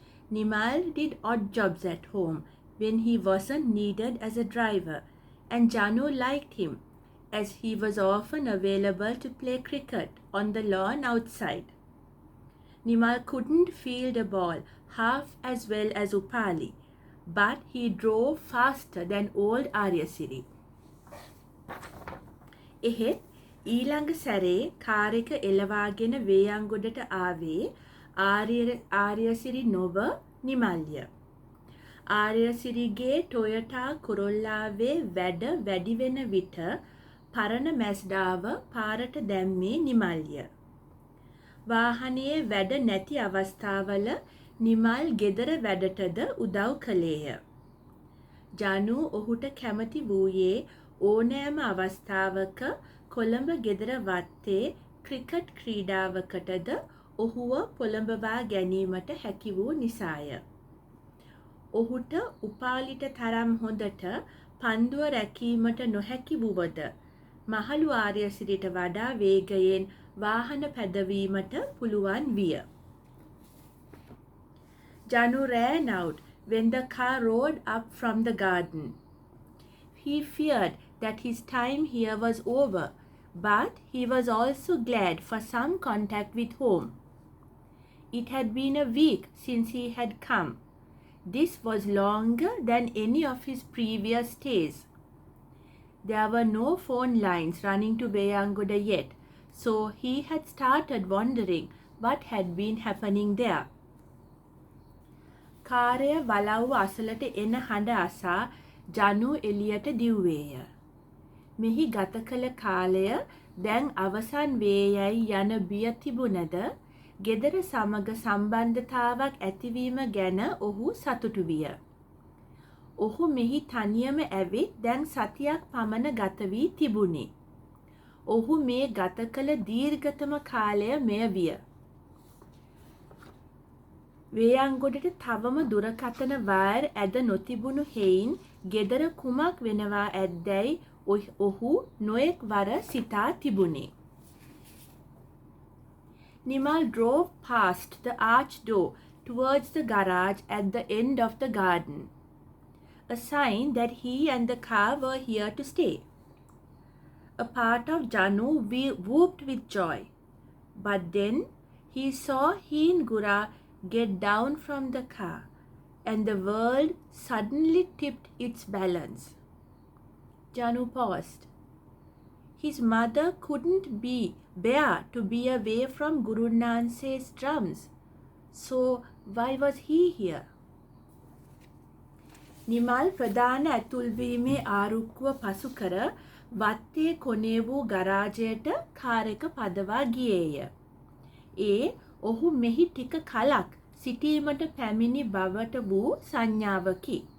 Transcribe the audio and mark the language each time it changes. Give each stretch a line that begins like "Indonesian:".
English: Nimal did odd jobs at home when he wasn't needed as a driver, and Janu liked him, as he was often available to play cricket on the lawn outside. Nimal couldn't field a ball half as well as Upali, but he drove faster than old Aryasiri.
Sinhala: එහෙත් ඊළඟ සැරේ car එක එලවාගෙන වේයන්ගොඩට ආවේ ආර්යසිරි නොව නිමල්ය. ආර්යසිරිගේ ටොයටා කොරොල්ලාවේ වැඩ වැඩි වෙන විට පරණ මැස්ඩාව පාරට දැම්මේ නිමල්ය. වාහනයේ වැඩ නැති අවස්ථාවල නිමල් ගෙදර වැඩටද උදව් කළේය. ජනු ඔහුට කැමති වූයේ ඕනෑම අවස්ථාවක කොළඹ ගෙදර වත්තේ ක්‍රිකට් ක්‍රීඩාවකටද ඔහුව පොළඹවා ගැනීමට හැකි වූ නිසාය. ඔහුට උපාලිට තරම් හොඳට පන්දුව රැකීමට නොහැකි වුවද මහලු ආර්යසිරිට වඩා වේගයෙන් වාහන පැදවීමට පුළුවන් විය.
English: Janu ran out when the car rode up from the garden. He feared that his time here was over, but he was also glad for some contact with home. It had been a week since he had come. This was longer than any of his previous stays. There were no phone lines running to Veyangoda yet, so he had started wondering what had been happening there.
Sinhala: කාරය වලව්ව අසලට එන හඬ අසා ජනු එළියට දිව්වේය. මෙහි ගත කළ කාලය දැන් අවසන් වේ යයි යන බිය තිබුණද ගෙදර සමග සම්බන්ධතාවක් ඇතිවීම ගැන ඔහු සතුටු විය. ඔහු මෙහි තනියම ඇවිත් දැන් සතියක් පමණ ගත වී තිබුණි. ඔහු මේ ගත කළ දීර්ඝතම කාලය මෙය විය. වේයන්ගොඩට තවම දුරකථන වයර් ඇද නොතිබුණු හේයින් ගෙදර කුමක් වෙනවා ඇද්දැයි ඔහු නොයෙක් වර සිතා තිබුණේ.
English: Nimal drove past the arched door towards the garage at the end of the garden, a sign that he and the car were here to stay. A part of Janu whooped with joy, but then he saw Heengura get down from the car, and the world suddenly tipped its balance. Janu paused. His mother couldn't bear to be away from Guru Nanse's drums, so why was he here?
Sinhala: Nimal ප්‍රධාන ඇතුල්වීමේ ආරුක්කුව පසු කර වත්තේ කොනේ වූ ගරාජයට car එක පදවා ගියේය. ඒ ඔහු මෙහි ටික කලක් සිටීමට පැමිණි බවට වූ සංඥාවකි.